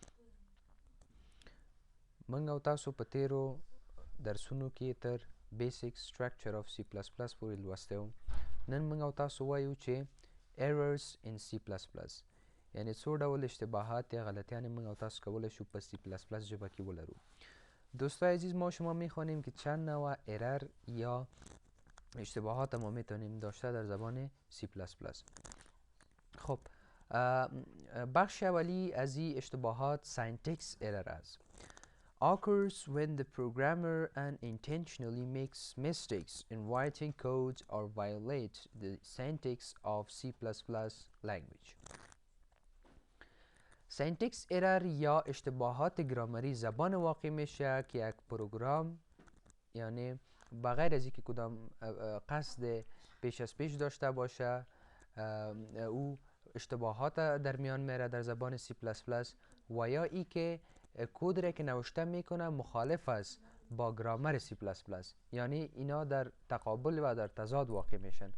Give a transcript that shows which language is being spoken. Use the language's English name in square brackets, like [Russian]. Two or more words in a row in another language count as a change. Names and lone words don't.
[Pashto] موږ او تاسو په تیرو درسونو کې تر [English] basic structure of C plus plus [Pashto] پورې لوستی وو. نن موږ او تاسو وایو چې [English] errors in C plus plus, [Pashto] یعنی څو ډول اشتباهات یا غلطیانې موږ او تاسو کولی شو په سی پلس پلس ژبه کې ولرو. [Persian] دوستای عزیز، ما شما میخوانیم که چند نوع ارر یا اشتباهات ما میتونیم داشته در زبان سی پلس پلس. خب بخش اولی از این اشتباهات [English] syntax error [Persian] است. [English] Occurs when the programmer unintentionally makes mistakes in writing code or violates the syntax of C++ language. syntax error [Persian] یا اشتباهات گرامری زبان واقع میشه که یک پروگرام، یعنی بغیر از اینکه کدام قصد پیش از پیش داشته باشه، او اشتباهات در میان میره در زبان سی پلس پلس، و یا ای که کد را که نوشته میکنه مخالف است با گرامر سی پلس پلس، یعنی اینا در تقابل و در تضاد واقع میشن.